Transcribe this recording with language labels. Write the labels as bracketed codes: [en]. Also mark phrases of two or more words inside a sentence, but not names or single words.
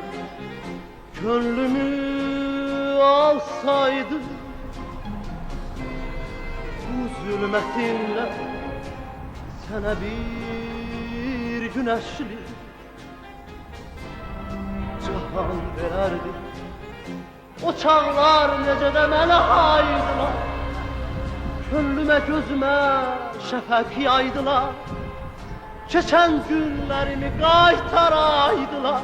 [tr] Gönlümü alsaydın zulmetinle. Sana bir güneşli cahan vererdim. [az] O çağlar necə də mənə haydılar. Könlümə gözümə şəfəq yaydılar. Keçən günlərimi qaytaraydılar.